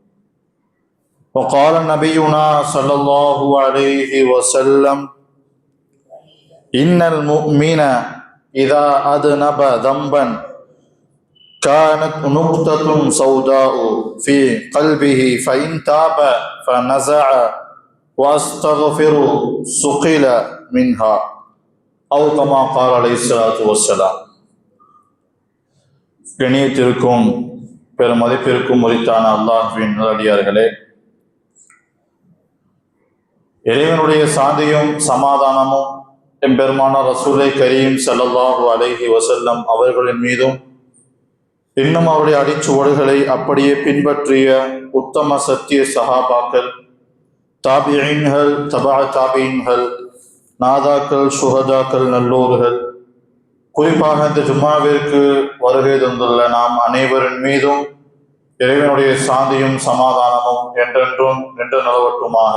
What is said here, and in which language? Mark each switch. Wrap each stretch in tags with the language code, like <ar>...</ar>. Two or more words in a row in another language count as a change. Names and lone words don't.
<ar>وقال نبينا صلى الله عليه وسلم إن المؤمن إذا أذنب ذنبا كانت نقطة سوداء في قلبه فإن تاب فنزع واستغفر سقل منها أو كما قال عليه الصلاة والسلام.</ar> <ta>கண்ணியத்திற்கும் பெருமதிப்பிற்கும் உரித்தான அல்லாஹ்வின் நல்லடியார்களே, இறைவனுடைய சாந்தியும் சமாதானமும் எம்பெருமானார்</ta> <ar>رسول كريم صلى الله عليه وسلم</ar> <ta>அவர்களின் மீதும் இன்னும் அவருடைய அடிச்சுவடுகளை அப்படியே பின்பற்றிய உத்தம சத்திய சஹாபாக்கள், தாபிஈன்கள், தபா தாபிஈன்கள், நாதாக்கள், சுஹதாக்கள், நல்லோர்கள், குறிப்பாக இந்த ஜும்மாவிற்கு வருகை தந்துள்ள நாம் அனைவரின் மீதும் இறைவனுடைய சாந்தியும் சமாதானமும் என்றென்றும் நின்று நிலவட்டுமாக.</ta>